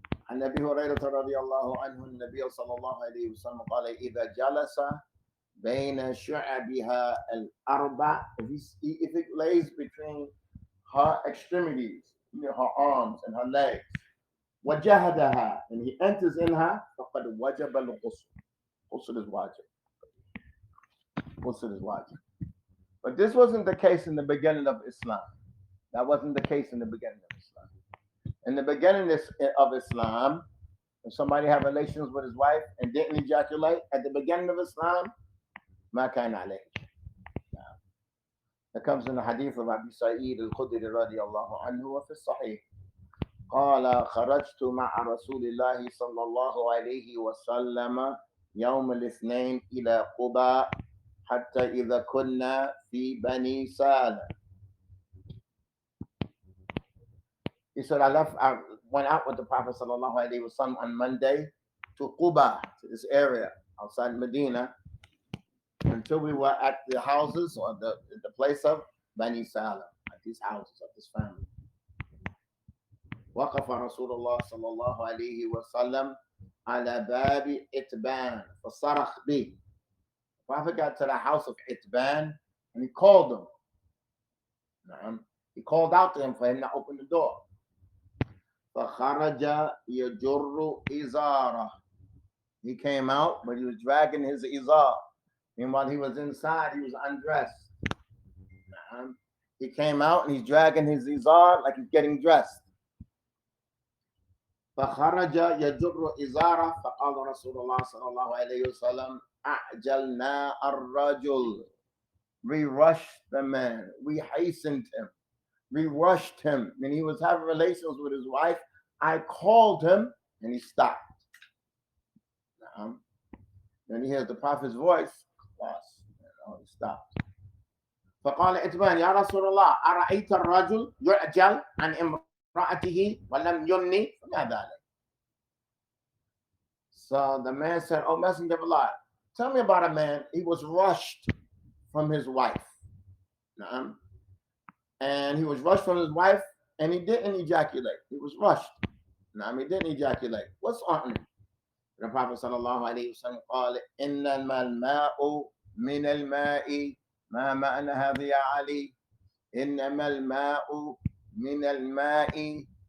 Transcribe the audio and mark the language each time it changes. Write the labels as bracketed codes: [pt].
[ar] عن أبي هريرة رضي الله عنه النبي صلى الله عليه وسلم قال إذا جلس بين شعبها الأربع, [en] if it lays between her extremities, her arms and her legs, [ar] وجهدها, [en] and he enters in her, [ar] فقد وجب الغسل. [en] Ghusl is wajib. Ghusl is wajib. But this wasn't the case in the beginning of Islam. That wasn't the case in the beginning of Islam. In the beginning of Islam, if somebody had relations with his wife and didn't ejaculate at the beginning of Islam, [ar] ما كان عليه. [en] That comes in the hadith of Abu Sa'id al-Khudri [ar] رضي الله عنه وفي الصحيح. قال خرجت مع رسول الله صلى الله عليه وسلم يوم الاثنين إلى قباء حتى إذا كنا في بني سالم. [en] He said, I went out with the Prophet sallallahu alaihi wasallam on Monday to Quba, to this area outside Medina, until we were at the houses or the place of Bani Salam, at these houses of this family. [ar] وقف رسول الله صلى الله عليه وسلم على باب إتبان فصرخ به. [en] The Prophet got to the house of Itban and he called him. He called out to him for him to open the door. [ar] فخرج يجر إزاره. [en] He came out, but he was dragging his izar. Meanwhile, he was inside, he was undressed. He came out and he's dragging his izar like he's getting dressed. [ar] فخرج يجر إزاره فقال رسول الله صلى الله عليه وسلم أعجلنا الرجل. [en] We rushed the man. We hastened him. We rushed him. When he was having relations with his wife, I called him and he stopped. Then he hears the Prophet's voice. He stopped. [ar] فقال إتبان يا رسول الله أرأيت الرجل يعجل عن امرأته ولم يمني فما ذلك. [en] So the man said, "Oh, Messenger of Allah, tell me about a man. He was rushed from his wife. And he was rushed from his wife and he didn't ejaculate. He was rushed. He didn't ejaculate. What's on him?" The Prophet sallallahu alayhi wa sallam [ar] قال إنما الماء من الماء ما معنى هذا يا علي؟ إنما الماء من الماء.